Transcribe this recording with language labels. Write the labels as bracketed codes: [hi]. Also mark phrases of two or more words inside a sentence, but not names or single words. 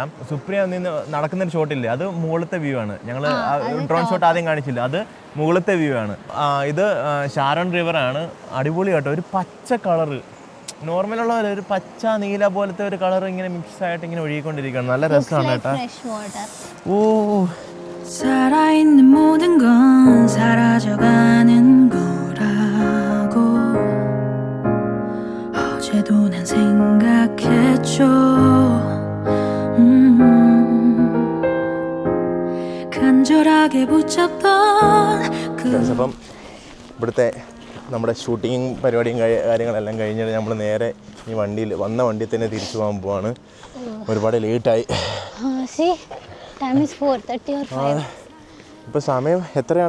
[ml] സുപ്രിയ നിന്ന് നടക്കുന്നൊരു ഷോട്ടില്ലേ, അത് മുകളിലത്തെ വ്യൂ ആണ്. ഞങ്ങൾ [en] drone shot [ml] ആദ്യം കാണിച്ചില്ല, അത് മുകളിലത്തെ വ്യൂ ആണ്. ഇത് ഷാരോൺ റിവറാണ്. അടിപൊളി കേട്ടോ. ഒരു പച്ച കളറ്, നോർമലുള്ള ഒരു പച്ച നീല പോലത്തെ ഒരു കളർ ഇങ്ങനെ മിക്സ് ആയിട്ട് ഇങ്ങനെ ഒഴുകിക്കൊണ്ടിരിക്കുകയാണ്. നല്ല രസമാണ് കേട്ടോ. ഓ, [ko] 살아있는 모든 건 사라져가는 거라고 어제도 난 생각했죠. 간절하게 붙잡던 [ml] അപ്പം ഇവിടുത്തെ നമ്മുടെ ഷൂട്ടിങ്ങും പരിപാടിയും കാര്യങ്ങളെല്ലാം കഴിഞ്ഞിട്ട് നമ്മൾ നേരെ ഈ വണ്ടിയിൽ വണ്ടിയിൽ തന്നെ തിരിച്ചു പോകാൻ പോവാണ്. ഒരുപാട് ലേറ്റായി. ഇപ്പം സമയം എത്രയാടാ?